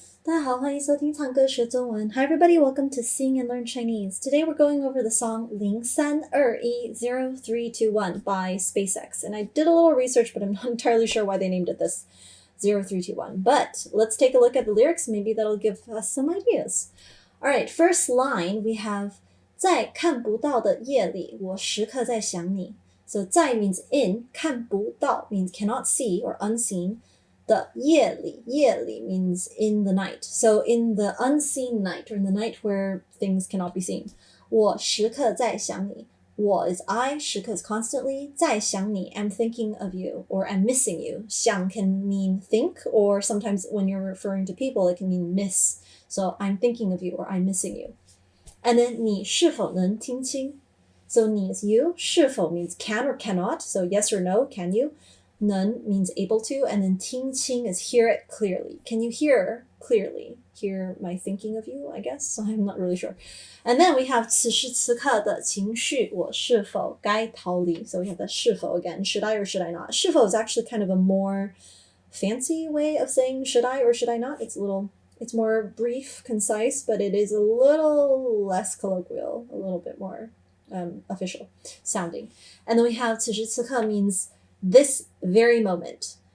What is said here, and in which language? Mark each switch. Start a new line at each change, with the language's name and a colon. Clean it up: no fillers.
Chinese: 大家好，欢迎收听唱歌学中文。
English: Hi everybody, welcome to Sing and Learn Chinese. Today we're going over the song 0321 by SpaceX. And I did a little research, but I'm not entirely sure why they named it this 0321. But let's take a look at the lyrics. Maybe that'll give us some ideas. All right, first line we have
Chinese: 在看不到的夜里，我时刻在想你.
English: So 在 means in, 看不到 means cannot see or unseen. 的夜里 means in the night. So in the unseen night, or in the night where things cannot be seen.
Chinese: 我时刻在想你。
English: 我 is I, 时刻 is constantly, 在想你 I'm thinking of you, or I'm missing you. 想 can mean think, or sometimes when you're referring to people, it can mean miss. So I'm thinking of you, or I'm missing you. And then
Chinese: 你是否能听清?
English: So 你 is you, 是否 means can or cannot, so yes or no, can you? 能 means able to, and then 听清 is hear it clearly. Can you hear clearly? Hear my thinking of you, I guess? I'm not really sure. And then we have
Chinese: 此时此刻的情绪我是否该逃离?
English: So we have the 是否 again. Should I or should I not? 是否 is actually kind of a more fancy way of saying should I or should I not? It's more brief, concise, but it is a little less colloquial, a little bit more official sounding. And then we have 此时此刻 means this very moment.